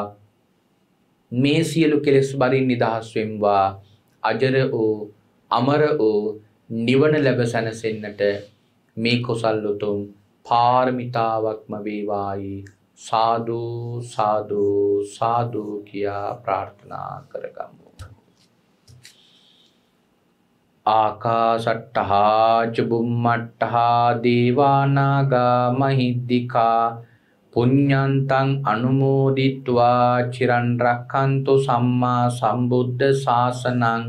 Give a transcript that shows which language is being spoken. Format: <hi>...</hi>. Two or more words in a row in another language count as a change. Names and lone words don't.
<si>මේ සියලු කෙලෙස් බරින් නිදහස් වෙම්වා. අජර වූ අමර වූ නිවන ලැබ සැනසෙන්නට මේ කුසල් උතුම් පාරමිතාවක්ම වේවායි සාදු සාදු සාදු කියා ප්‍රාර්ථනා කරගමු.</si> <pi>ආකාශට්ටහා චුම්මට්ටහා දේවානාගා මහිද්దికා පුඤ්ඤන්තං අනුමෝදිත්වා චිරන් රක්ඛන්තු සම්මා සම්බුද්ධ ශාසනං.</pi>